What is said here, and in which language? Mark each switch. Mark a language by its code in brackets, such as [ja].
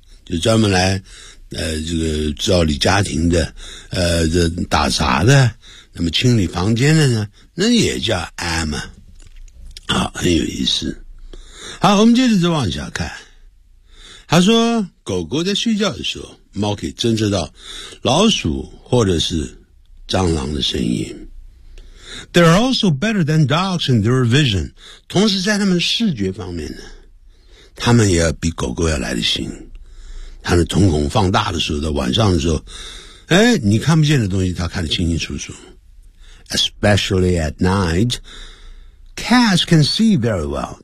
[zh] 就专门来这个照理家庭的这打杂的那么清理房间的呢那也叫 Amma。好很有意思。好我们接着再往下看。他说狗狗在睡觉的时候猫可以侦测到老鼠或者是蟑螂的声音。 [en] They're also better than dogs in their vision. [zh] 同时在他们视觉方面呢他们也比狗狗要来得行。他的瞳孔放大的时候的晚上的时候哎你看不见的东西他看得清清楚楚。 [en] Especially at night, cats can see very well.